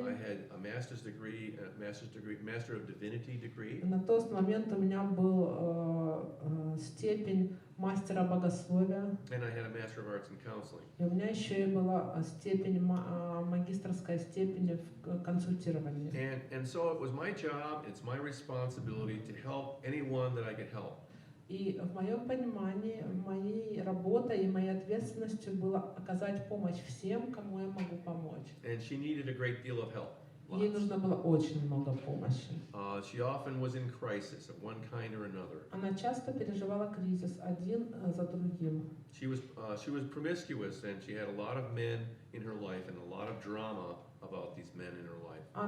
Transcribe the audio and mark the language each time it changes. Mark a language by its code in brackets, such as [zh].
[en] I had a master's degree, Master of Divinity degree. [ru] На тот момент у меня был степень мастера богословия. [en] And I had a Master of Arts in Counseling. [ru] И у меня еще и была степень, магистерская степень в консультировании. [en] And so it was my job, it's my responsibility to help anyone that I could help. [ru] И в моем понимании, моей работой и моей ответственностью было оказать помощь всем, кому я могу помочь. [en] And she needed a great deal of help. [ru] Ей нужно было очень много помощи. [en] She often was in crisis of one kind or another. [ru] Она часто переживала кризис один за другим. [en] She was promiscuous, and she had a lot of men in her life and a lot of drama about these men in her life.